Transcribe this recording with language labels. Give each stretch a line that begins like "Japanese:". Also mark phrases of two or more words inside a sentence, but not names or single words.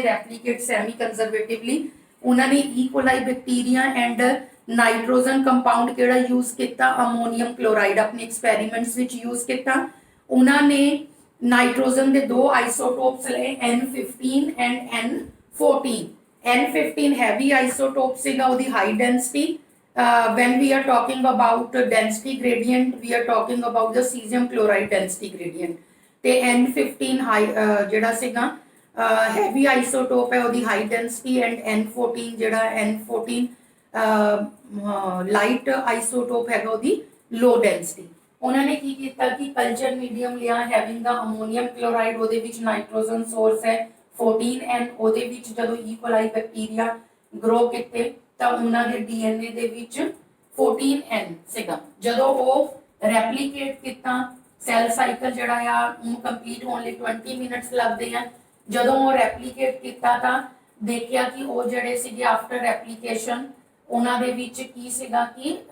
English: replicate semi conservatively
Punjabi: ਉਹਨਾਂ ਨੇ
English: E. coli bacteria and nitrogen compound
Punjabi: ਕਿਹੜਾ ਯੂਜ਼ ਕੀਤਾ
English: ammonium chloride ਆਪਣੇ ਐਕਸਪੈਰੀਮੈਂਟਸ
Punjabi: ਵਿੱਚ ਯੂਜ਼ ਕੀਤਾ ਉਹਨਾਂ ਨੇ ਨਾਈਟ੍ਰੋਜਨ ਦੇ ਦੋ ਆਈਸੋਟੋਪਸ ਲਏ
English: N15 and N14 N15 heavy isotope
Punjabi: ਸੀਗਾ ਉਹਦੀ
English: high density when we are talking about density gradient we are talking about the cesium chloride density gradient
Punjabi: ਤੇ N15 ਜਿਹੜਾ ਸੀਗਾ
English: heavy isotope
Punjabi: ਹੈ ਉਹਦੀ
English: high density and N14 ਜਿਹੜਾ N14 light isotope
Punjabi: ਹੈਗਾ ਉਹਦੀ
English: low density
Punjabi: ਉਹਨਾਂ ਨੇ ਕੀ ਕੀਤਾ ਕਿ
English: culture medium
Punjabi: ਲਿਆ
English: having the ammonium chloride
Punjabi: ਉਹਦੇ ਵਿੱਚ
English: nitrogen source
Punjabi: ਹੈ 14N ਉਹਦੇ ਵਿੱਚ ਜਦੋਂ E.
English: coli bacteria grow
Punjabi: ਕੀਤੇ ਤਾਂ ਉਹਨਾਂ ਦੇ ਡੀਐਨਏ ਦੇ ਵਿੱਚ 14N ਸੀਗਾ ਜਦੋਂ ਉਹ ਰੈਪਲੀਕੇਟ ਕੀਤਾ
English: cell cycle
Punjabi: ਜਿਹੜਾ ਆ ਉਹਨੂੰ ਕੰਪਲੀਟ ਹੋਣ ਲਈ 20 ਮਿੰਟਸ ਲੱਗਦੇ ਆ ਜਦੋਂ ਉਹ ਰੈਪਲੀਕੇਟ ਕੀਤਾ ਤਾਂ ਦੇਖਿਆ ਕਿ ਉਹ ਜਿਹੜੇ ਸੀਗੇ
English: after replication
Punjabi: ਉਹਨਾਂ ਦੇ ਵਿੱਚ ਕੀ ਸੀਗਾ ਕਿ